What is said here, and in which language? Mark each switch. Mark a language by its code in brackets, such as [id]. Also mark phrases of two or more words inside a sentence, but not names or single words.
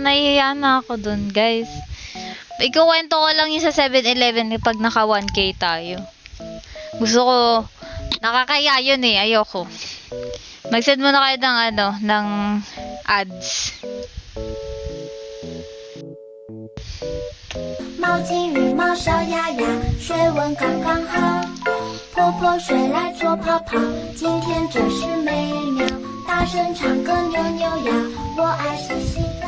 [tl] Nahihiya na ako dun, guys. Ikuwento ko lang yung sa 7-Eleven pag naka 1K tayo. Gusto ko, nakakaya yun eh. Ayoko. Mag-send muna kayo ng ads. [zh] 毛巾羽毛烧呀呀，水温刚刚好。婆婆睡来做泡泡，今天真是美妙。大声唱歌扭扭呀，我爱洗洗澡。